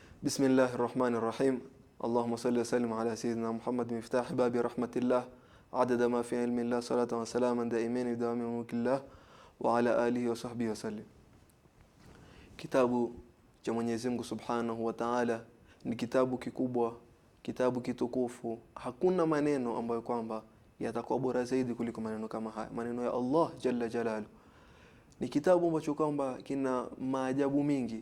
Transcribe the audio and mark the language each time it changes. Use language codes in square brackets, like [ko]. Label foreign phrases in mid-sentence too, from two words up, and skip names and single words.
[ar] بسم الله الرحمن الرحيم. اللهم صل وسلم على سيدنا محمد مفتاح باب رحمة الله عدد ما في علم الله صلاة وسلاما دائمين بدوام ملك الله وعلى آله وصحبه وسلم. [sw] Kitabu cha Mwenyezi Mungu [ar] سبحانه وتعالى [sw] ni kitabu kikubwa, kitabu kitukufu. Hakuna maneno ambayo kwamba yatakuwa bora zaidi kuliko maneno kama haya, maneno ya [ar] الله جل جلاله. [sw] Ni kitabu ambacho kwamba kina maajabu mingi.